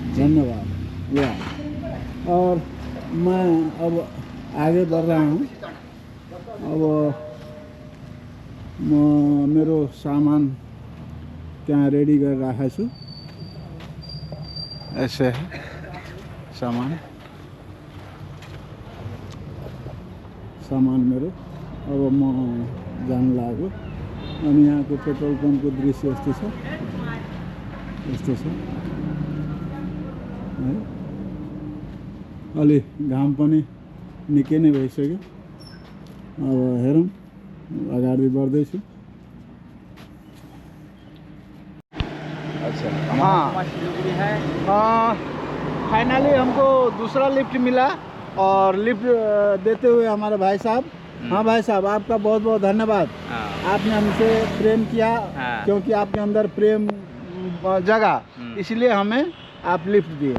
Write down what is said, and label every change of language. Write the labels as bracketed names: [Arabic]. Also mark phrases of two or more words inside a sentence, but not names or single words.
[Hindi] धन्यवाद। और मैं अब आगे बढ़ रहा हूँ। अब मेरो सामान क्या रेडी कर रहा है सु, ऐसे है सामान मेरो। [Nepali] अब म जान लाग्यो अनि यहाँको पेट्रोल पम्पको दृश्य यस्तो छ है। अलि घाम पनि निकै नै भइसक्यो। अब हेरौँ, अगाडि बढ्दैछु। [Hindi] अच्छा हाँ, फाइनली हमको दूसरा लिफ्ट मिला और लिफ्ट देते हुए हमारे भाई साहब। हाँ भाई साहब, आपका बहुत बहुत धन्यवाद। आपने हमसे प्रेम किया, क्योंकि आपके अंदर प्रेम जगा, इसलिए हमें आप लिफ्ट दिए।